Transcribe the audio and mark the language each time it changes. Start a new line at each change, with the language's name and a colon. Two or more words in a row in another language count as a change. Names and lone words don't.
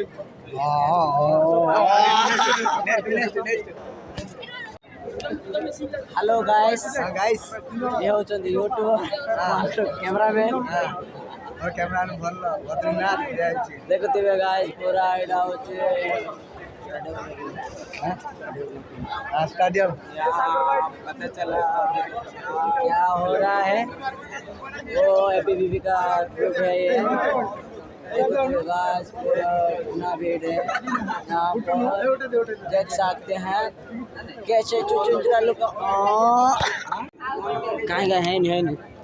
English: hello guys
Odia: ଇଏ ହେଉଛନ୍ତି
English: YouTuber cameraman.
Odia: ଦେଖୁଥିବେ ଗାଇସ୍ ପୁରା ଏଇଟା ହେଉଛି स्टाडियम
Hindi: पता चला क्या हो रहा है। वो एपीबीपी का ग्रुप है ये। पूरा भीड़ है यहाँ पर देख सकते हैं कैसे चुचुंदरा लोग कहीं गए हैं नहीं